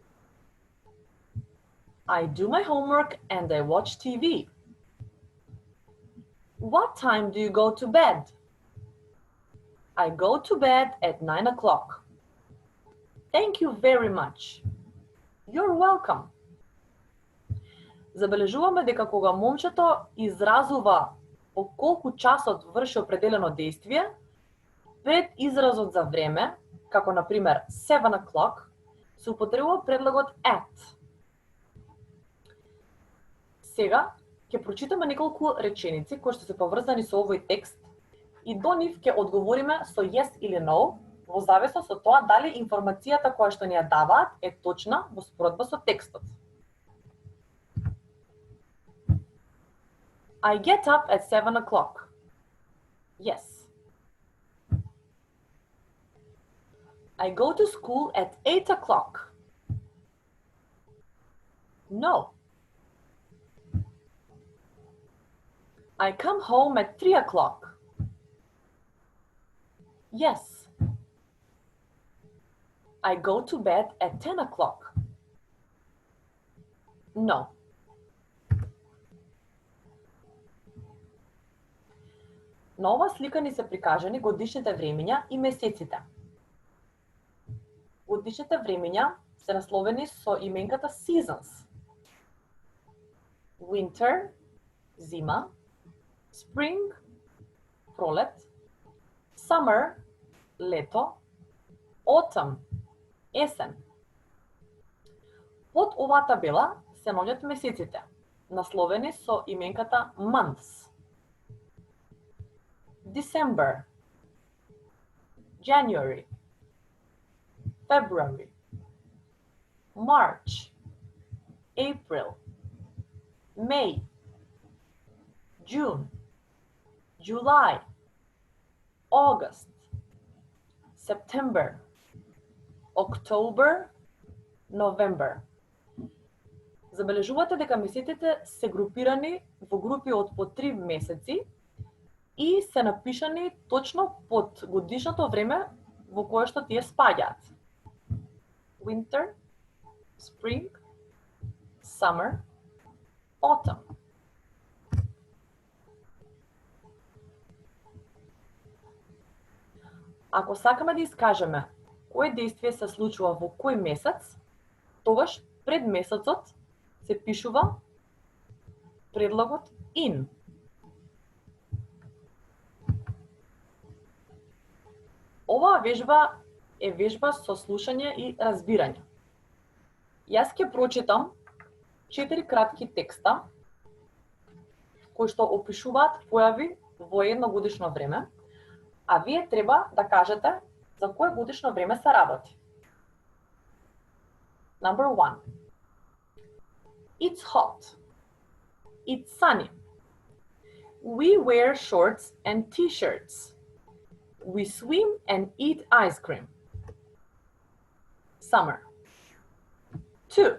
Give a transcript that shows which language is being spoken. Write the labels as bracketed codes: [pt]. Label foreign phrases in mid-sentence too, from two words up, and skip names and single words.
[en] I do my homework and I watch TV. What time do you go to bed? I go to bed at 9 o'clock. Thank you very much. You're welcome. [mk] Забележуваме дека кога момчето изразува по колку часот врши определено дејствие, пред изразот за време, како на пример 7 o'clock, се употребува предлогот at. Сега ќе прочитаме неколку реченици кои што се поврзани со овој текст и до нив ќе одговориме со yes или no, во зависност од тоа дали информацијата која што ни ја даваат е точна во споредба со текстот. [en] I get up at 7 o'clock. Yes. I go to school at 8 o'clock. No. I come home at 3 o'clock. Yes. I go to bed at 10 o'clock. No. [mk] На ова слика ни се прикажани годишните времења и месеците. Годишните времења се насловени со именката seasons. [en] Winter, зима, spring, пролет, summer, лето, autumn, есен. [mk] Под оваа табела се наоѓаат месеците, насловени со именката months. [en] December, January, February, March, April, May, June, July, August, September, October, November. [mk] Забележувате дека месеците се групирани во групи од по 3 месеци и се напишани точно под годишното време во кое што тие спаѓаат. [en] Winter, spring, summer, autumn. [mk] Ако сакаме да искажеме кој действие се случува во кој месец, тогаш пред месецот се пишува предлогот in. Оваа вежба е вежба со слушање и разбирање. Јас ќе прочитам 4 кратки текста кои што опишуваат појави во едно годишно време, а вие треба да кажете за кое годишно време се работи. [en] Number 1. It's hot. It's sunny. We wear shorts and t-shirts. We swim and eat ice cream. Summer. 2.